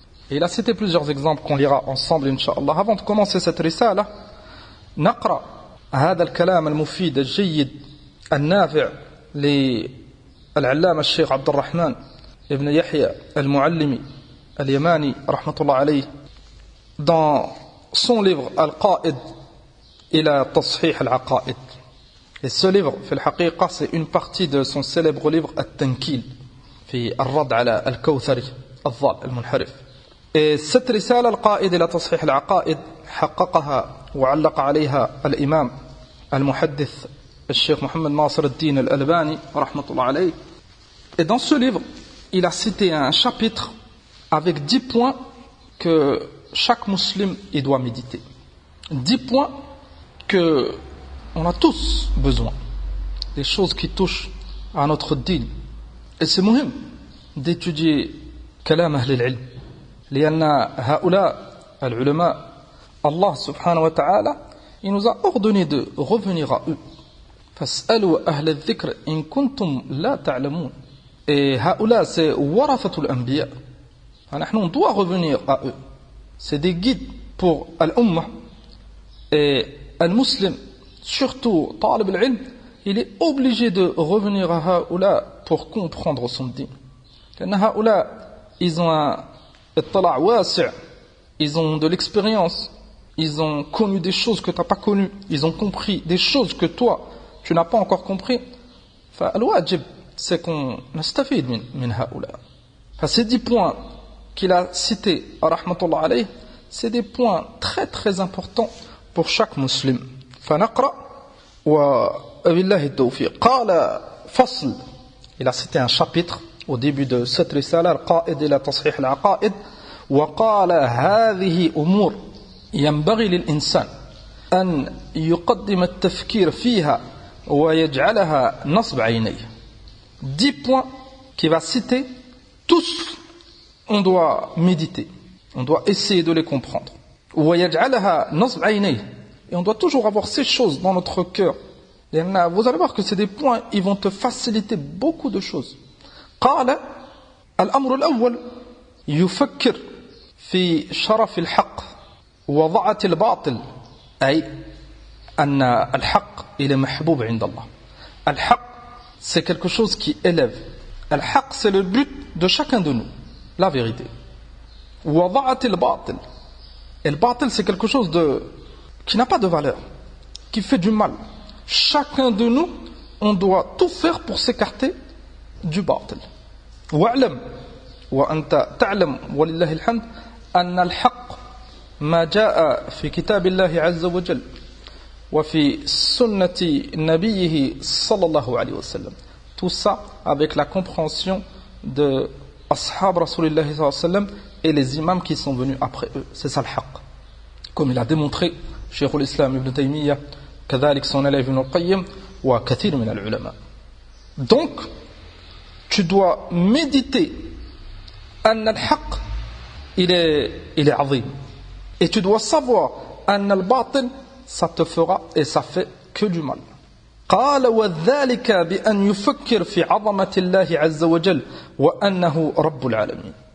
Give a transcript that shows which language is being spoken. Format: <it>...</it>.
<fr>Et il a cité plusieurs exemples qu'on lira ensemble, Inch'Allah. Avant de commencer cette risala,</fr> <ar>نقرأ هذا الكلام المفيد الجيد النافع للعلامة الشيخ عبد الرحمن ابن يحيى المعلمي اليماني رحمة الله عليه</ar> <fr>dans son livre</fr> <ar>Al-Qa'id إلى تصحيح العقائد.</ar> <fr>Et ce livre,</fr> <ar>في الحقيقة,</ar> <fr>c'est une partie de son célèbre livre</fr> <ar>التنكيل في الرد على الكوثري الضال المنحرف.</ar> <fr>Et cette risala</fr> <ar>القائد إلى تصحيح العقائد حققها وعلق عليها الإمام المحدث الشيخ محمد ناصر الدين الألباني رحمة الله عليه.</ar> <fr>Et dans ce livre, il a cité un chapitre avec 10 points que chaque musulman il doit méditer. 10 points que on a tous besoin. Des choses qui touchent à notre dîne. Et c'est muhim d'étudier</fr> <ar>كلام أهل العلم. لأن هؤلاء العلماء</ar> <fr>Allah subhanahu wa ta'ala, il nous a ordonné de revenir à eux.</fr> <ar>فَاسْأَلُوا أَهْلَ الذِّكْرِ إِن كُنْتُمْ لَا تَعْلَمُونَ. Et هؤلاء c'est ورثة الأنبياء.</ar> <fr>On doit revenir à eux. C'est des guides pour al-ummah. Et al-muslim, surtout talib al-ilm, il est obligé de revenir à هؤلاء pour comprendre son din.</fr> <ar>لأن هؤلاء,</ar> <fr>ils ont un</fr> <ar>اطلاع واسع,</ar> <fr>ils ont de l'expérience. Ils ont connu des choses que tu n'as pas connues. Ils ont compris des choses que toi, tu n'as pas encore compris.</fr> <ar>فالواجب</ar> <fr>c'est qu'on</fr> <ar>نستفيد من هؤلاء.</ar> <fr>Ces 10 points qu'il a cités, rahmatullah alayh, c'est des points très très importants pour chaque musulman.</fr> <ar>فنقرأ وبالله التوفيق. قال فصل.</ar> <fr>Il a cité un chapitre au début de cette risala, القائد إلى تصحيح العقائد.</fr> <ar>وقال هذه أمور ينبغي للإنسان أن يقدم التفكير فيها ويجعلها نصب عينيه.</ar> <fr>10 points qu'il va citer, tous on doit méditer, on doit essayer de les comprendre.</fr> <ar>ويجعلها نصب عينيه.</ar> <fr>Et on doit toujours avoir ces choses dans notre cœur. Vous allez voir que c'est des points, ils vont te faciliter beaucoup de choses.</fr> <ar>قال الأمر الأول يفكر في شرف الحق وضعة الباطل. أي أن الحق</ar> <fr>il est</fr> <ar>محبوب عند الله.</ar> <fr>الحق c'est quelque chose qui élève. الحق c'est le but de chacun de nous, la vérité.</fr> <ar>وضعة الباطل.</ar> <fr>Et le batil c'est quelque chose qui n'a pas de valeur, qui fait du mal. Chacun de nous, on doit tout faire pour s'écarter du batil.</fr> <ar>واعلم وأنت تعلم ولله الحمد أن الحق ما جاء في كتاب الله عز وجل وفي سنة نبيه صلى الله عليه وسلم.</ar> <fr>Tout ça avec la compréhension de ashab Rasulullah sallallahu alayhi wa sallam et les imams qui sont venus après eux. C'est ça le haqq. Comme il a démontré Cheikh al-Islam Ibn Taymiyyah, كذلك son élève Ibn al-Qayyim</fr> <ar>وكثير من العلماء.</ar> <fr>Donc, tu dois méditer</fr> <ar>أن الحق</ar> <fr>il est عظيم. Et tu dois savoir</fr> <ar>أن الباطل</ar> <fr>ça te fera et ça fait que du mal.</fr> <ar>قال وذلك بأن يفكر في عظمة الله عز وجل وأنه رب العالمين.</ar>